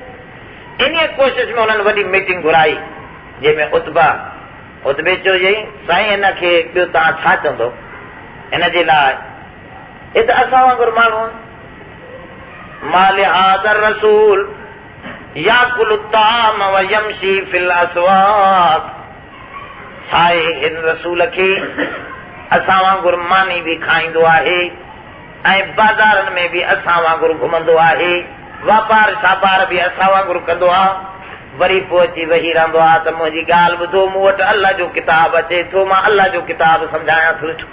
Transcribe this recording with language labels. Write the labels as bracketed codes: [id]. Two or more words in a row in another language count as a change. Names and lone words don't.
[sd] इन कोशिश में हुननि वॾी मीटिंग घुराई, जंहिंमें उतबे चयो चई साईं हिन खे ॿियो तव्हां छा चवंदो? हिन जे लाइ हे त असां वांगुरु माण्हू [ar] مال هذا الرسول يأكل الطعام ويمشي في الأسواق. [sd] छाहे हिन रसूल खे असां वांगुरु मानी बि खाईंदो आहे ऐं बाज़ारनि में बि असां वांगुरु घुमंदो आहे, वापार छापार बि असां वांगुरु कंदो आहे, वरी पोइ अची वेही रहंदो आहे त मुंहिंजी ॻाल्हि ॿुधो, मूं वटि अल्लाह जो किताब अचे थो, मां अल्लाह जो किताब सम्झायां थो।